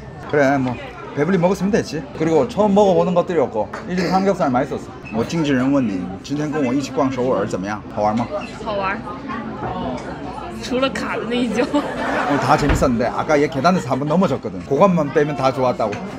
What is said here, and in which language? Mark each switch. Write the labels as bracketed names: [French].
[Korean] 그래 뭐 배불리 먹었으면 됐지. 그리고 처음 먹어보는 것들이었고 이 집 삼겹살 맛있었어. [Chinese] 我经纪人问你今天跟我一起逛首尔怎么样？好玩吗？好玩。除了卡的那一跤。 [Korean] 다 재밌었는데 아까 얘 계단에서 한번 넘어졌거든. 그것만 빼면 다 좋았다고.